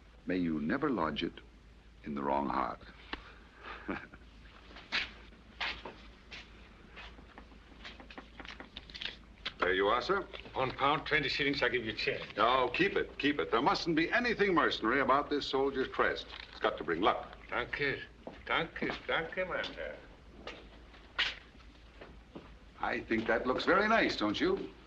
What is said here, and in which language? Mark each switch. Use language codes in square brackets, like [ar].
[en] May you never lodge it in the wrong heart. There you are, sir. £1, 20 shillings, I give you 10. No, keep it, keep it. There mustn't be anything mercenary about this soldier's crest. It's got to bring luck. [de] Danke, danke, danke, mein Herr. [en] I think that looks very nice, don't you?